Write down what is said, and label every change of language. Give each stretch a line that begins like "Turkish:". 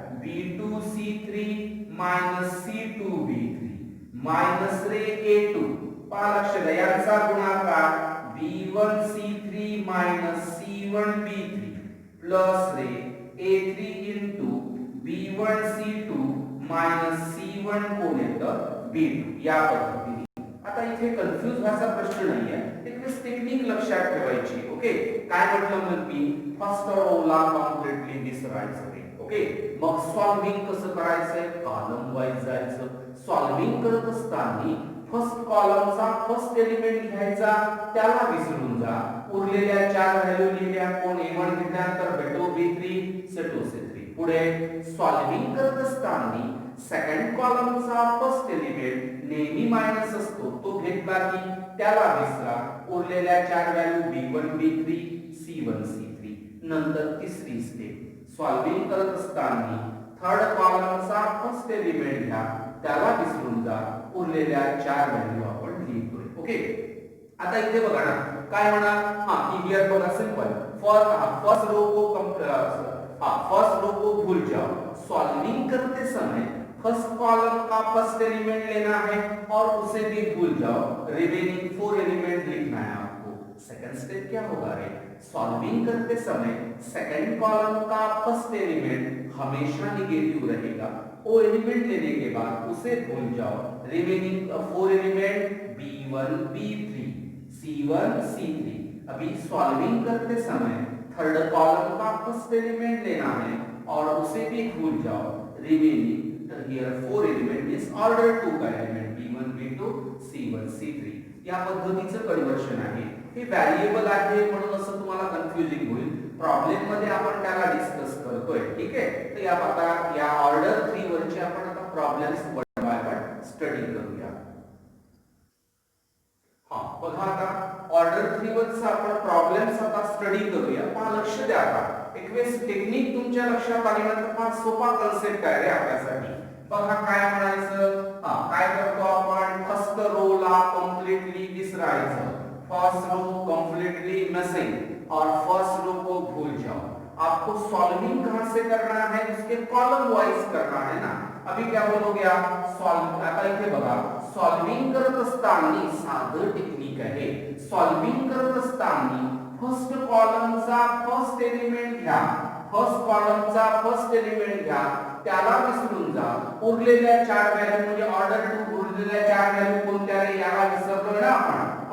Marathi: B2 C3 C2 B3 minus रे A2. पहा लक्ष द्या, यांचा गुणाकार B1 C3 C1 B3 plus रे A3 into B1 C2 C1 कोण येतं? B2. या पद्धतीने. आता इथे कन्फ्यूज व्हायचा प्रश्न नाहीये, एक टेक्निक लक्षात ठेवायची. ओके, काय म्हटलं मग मी? फर्स्ट रोला कम्प्लीटली विसरायचं रे. ओके, मग सॉल्विंग कसं करायचंय? कॉलम वाईज जायचं. सॉल्विंग करत असताना फर्स्ट कॉलमचा फर्स्ट एलिमेंट घ्यायचा, त्याला विसरून जा. उरलेल्या 4 व्हॅल्यू लिहिल्या. कोण? A1 घेतल्यानंतर भेटो B3 C2 C3. पुढे सॉल्विंग करत असताना सेकंड कॉलमचा फर्स्ट एलिमेंट नेहमी मायनस असतो, तो घेतला की त्याला विसरा. उरलेल्या 4 value B1 B3 C1 C3. नंतर तिसरी स्टेप सॉल्विंग करत असताना थर्ड कॉलमचा फर्स्ट एलिमेंट घ्या, त्याला विसरून जा. उरलेल्या 4 व्हॅल्यू आपण लिहितोय. ओके, आता इथे बघा ना काय म्हणा. हा हियर बघा सिंपल.
Hindi: फर्स्ट रो को फर्स्ट रो को भूल जाओ. सॉल्विंग करते समय फर्स्ट कॉलम का फर्स्ट एलिमेंट लेना है और उसे भी भूल जाओ. रिमेनिंग 4 एलिमेंट लिखना है आपको. सेकंड स्टेप क्या होगा रे? सॉल्विंग करते समय सेकंड कॉलम का फर्स्ट एलिमेंट हमेशा नेगेटिव रहेगा. वो एलिमेंट लेने के बाद उसे भूल जाओ. Remaining 4 element B1 B3 C1 C3. अभी सॉल्विंग करते समय थर्ड कॉलम का फर्स्ट एलिमेंट लेना है और उसे भी भूल जाओ. Remaining
Marathi: here 4 element means order 2 का element b1 b2 c1 c3 या पद्धतीचं कन्वर्शन आहे. हे व्हेरिएबल आहे म्हणून असं तुम्हाला कन्फ्युजिंग होईल. प्रॉब्लेम मध्ये आपण त्याला डिस्कस करतोय. ठीक आहे. तर या आता या ऑर्डर 3 वरचे आपण आता problems one by one study करूया. हा बघा आता ऑर्डर 3 वरचा आपण प्रॉब्लेम्स आता स्टडी करूया. पहा लक्ष द्या. आता एक वेळेस टेक्निक तुमच्या लक्षात आल्यानंतर फार सोपा कन्सेप्ट आहे रे आपल्यासाठी. बघा काय म्हणायचं. काय करतो आपण फर्स्ट रो ला completely विसरायचं.
Hindi: First row completely missing और फर्स्ट रो को भूल जाओ. आपको सॉल्विंग कहां से करना है उसके कॉलम वाइज करना है ना. अभी क्या बोलोगे आप सॉल्व.
Marathi: आता इथे बघा सॉल्विंग करत असताना साधं टेक्निक आहे. सॉल्विंग करत असताना फर्स्ट कॉलमचा फर्स्ट एलिमेंट घ्या. फर्स्ट कॉलमचा फर्स्ट एलिमेंट घ्या. त्याला विसरून जा. उरलेल्या 4 व्हॅल्यू म्हणजे ऑर्डर 2 उरलेल्या 4 व्हॅल्यू कोणत्या रे याला विसरलो ना आपण.